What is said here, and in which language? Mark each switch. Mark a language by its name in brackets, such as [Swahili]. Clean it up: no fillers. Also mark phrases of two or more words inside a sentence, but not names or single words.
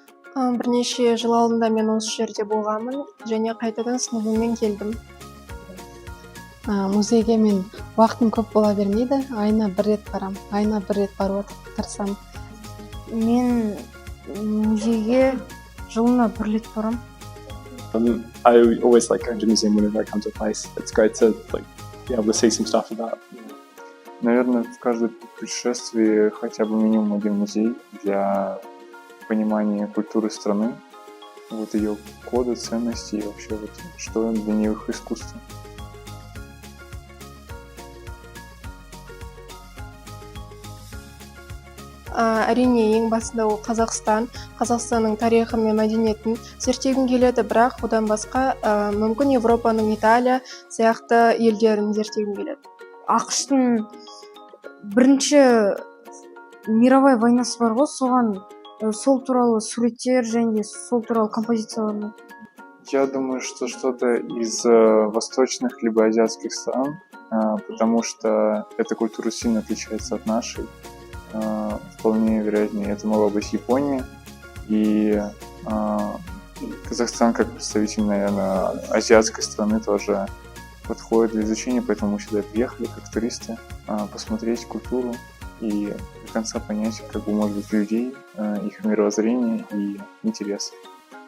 [Kazakh] Бірнеше жыл алдында мен осы жерде болғанмын және қайтадан сыныбыммен келдім. Музейге мен уақытым көп бола бермейді. Айына бір рет барам. Айына бір рет баруға тырысамын. Мен музейге жылына бір рет барам. [English] I always like going to museum whenever I come to a place. It's great to be able to see some stuff about. [Russian] Наверное, в каждое путешествие хотя бы минимум один музей для понимания культуры страны, вот ее кода, ценностей и вообще вот что для них искусство. [Kazakh] Әрине ең басында ол Қазақстанның тарихы мен мәдениетін зерттегім келеді, бірақ одан басқа мүмкін Европаның Италия сияқты елдерін зерттегім келеді. ақш-тың бірінші [Russian] мировой войнасы [Kazakh] бар ғой, соған сол туралы суреттер және сол туралы композициялар. [Russian] Я думаю, что что-то из восточных либо азиатских стран, потому что эта культура сильно отличается от нашей. Вполне вероятнее это могла быть Япония и Казахстан как представитель, наверное, азиатской страны тоже подходит для изучения, поэтому мы сюда приехали как туристы, посмотреть культуру и до конца понять, как бы, может быть, людей, их мировоззрение и интересы.